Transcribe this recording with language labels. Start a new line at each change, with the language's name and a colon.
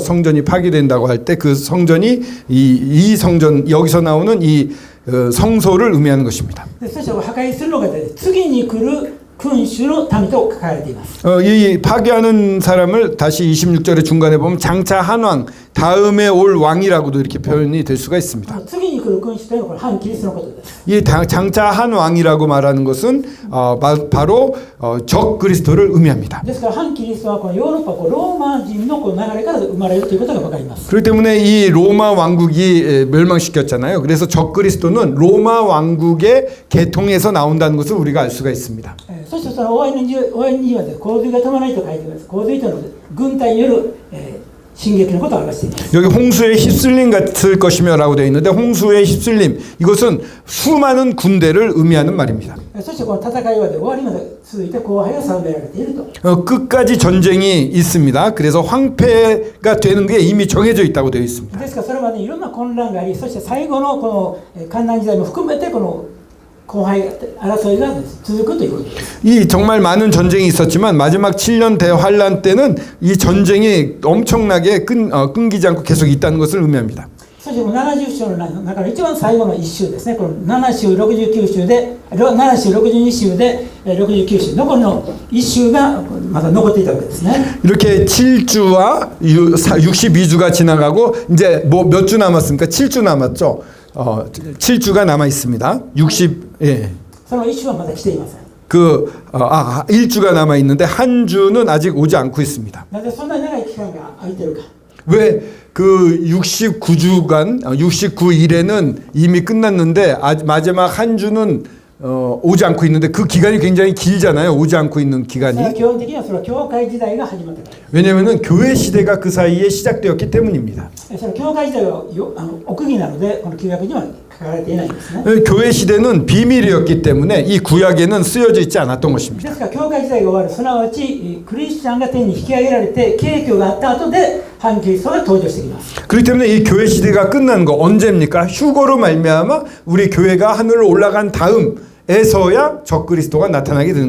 Korean: 성전이 파괴된다고 할 때 그 성전이 이 성전 여기서 나오는 이 성소를 의미하는 것입니다.
Japanese: そして破壊するのが次に来る君主の民と書かれています。
Korean: 이 파괴하는 사람을 다시 26절의 중간에 보면 장차 한 왕, 다음에 올 왕이라고도 이렇게 표현이 될 수가 있습니다.
Japanese: 次に来る君主というのは反キリストのことです。
Korean: 이 장차 한 왕이라고 말하는 것은 바로 적 그리스도를 의미합니다.
Japanese: ですから反キリストはこのヨーロッパローマ人のこの流れから生まれるということが分かります。
Korean: 그렇기 때문에 이 로마 왕국이 멸망시켰잖아요. 그래서 적 그리스도는 로마 왕국의 계통에서 나온다는 것을 우리가 알 수가 있습니다.
Japanese: そしてその終わりには洪水が止まらないと書いています。洪水というのは軍隊による進撃のことを表しています。
Korean: 여기 홍수에 휩쓸림 같을 것이며라고 되어 있는데 홍수에 휩쓸림 이것은 수많은 군대를 의미하는 말입니다.
Japanese: そしてこの戦いは終わりまで続いて荒廃が定められていると。
Korean: 끝까지 전쟁이 있습니다. 그래서 황폐가 되는 게 이미 정해져 있다고 되어 있습니다.
Japanese: ですからそれまでいろんな混乱があり、そして最後のこの艱難時代も含めてこの荒廃争いが続くということです。
Korean: 이 정말 많은 전쟁이 있었지만 마지막 7년 대환란 때는 이 전쟁이 엄청나게 끊기지 않고 계속 있다는 것을 의미합니다.
Japanese: そして70章の中の一番最後の1週ですね。この7週69週で7週62週で69週残りの1週がまだ残っていたわけですね。
Korean: 이렇게 7주와 62주가 지나가고 이제 뭐 몇 주 남았습니까? 7주 남았죠. 7주가 남아 있습니다. 60
Japanese: その1週はまだ来ていません。
Korean: 1주가 남아 있는데 한 주는 아직 오지 않고 있습니다.
Japanese: なぜそんなに長い期間が空いているか。
Korean: 왜 그 69주간 69일에는 이미 끝났는데 마지막 한 주는 오지 않고 있는데 그 기간이 굉장히 길잖아요. 오지 않고 있는 기간이.
Japanese: 基本的にはそれは教会時代が始まったから。
Korean: 왜냐하면 교회 시대가 그 사이에 시작되었기 때문입니다.
Japanese: その教会時代は奥義なのでこの旧約には書かれていないんですね。
Korean: 교회 시대는 비밀이었기 때문에 이 구약에는 쓰여져 있지 않았던 것입니다.
Japanese: すから教会時代が終わる、すなわちクリスチャンが天に引き上げられて景挙があった後で反キリストが登場してきます。
Korean: 그렇기 때문에 이 교회 시대가 끝난 거 언제입니까? 휴거로 말미암아 우리 교회가 하늘로 올라간 다음에서야 적그리스도가 나타나게 되는